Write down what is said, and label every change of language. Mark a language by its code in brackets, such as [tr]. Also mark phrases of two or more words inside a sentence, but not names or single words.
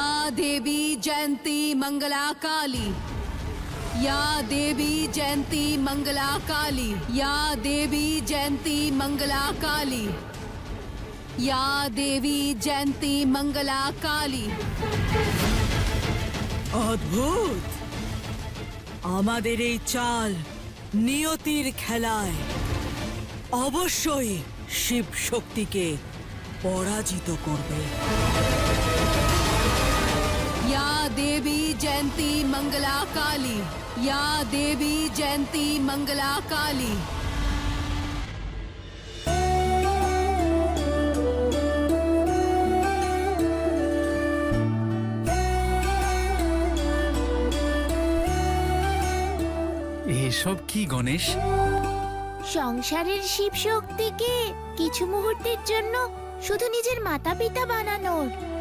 [sa] देवी जयंती मंगला काली, या देवी जयंती मंगला काली, या देवी जयंती मंगला काली, या देवी जयंती मंगला काली। [bn] অদ্ভুত! আমাদের এই চাল নিয়তির খেলায় অবশ্যই শিব শক্তিকে পরাজিত করবে। [sa] या देवी जयंती मंगला काली, या देवी जयंती मंगला काली। [bn] এসব কি গণেশ? সংসারের শিব শক্তিকে কিছু মুহূর্তের জন্য শুধু নিজের মাতা পিতা বানানোর।